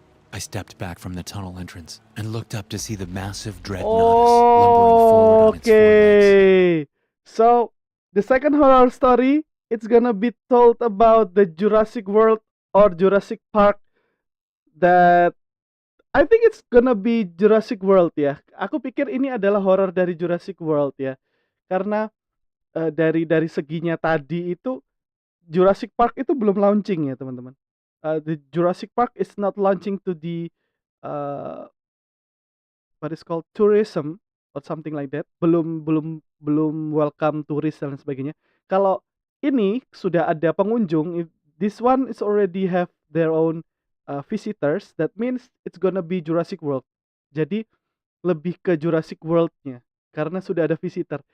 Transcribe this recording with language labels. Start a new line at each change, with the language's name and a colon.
English: I stepped back from the tunnel entrance and looked up to see the massive dreadnought lumbering forward on its 4 legs. Okay. So the second horror story, it's gonna be told about the Jurassic World or Jurassic Park that I think it's gonna be Jurassic World ya.
Indonesian: Aku pikir ini adalah horror dari Jurassic World ya. Karena dari seginya tadi itu Jurassic Park itu belum launching ya, teman-teman.
English: The Jurassic Park is not launching to the what is called tourism or something like that.
Indonesian: Belum
English: welcome tourist
Indonesian: dan sebagainya. Kalau ini sudah ada pengunjung,
English: if this one is already have their own visitors, that means it's gonna be Jurassic World.
Indonesian: Jadi lebih ke Jurassic World-nya karena sudah ada visitor.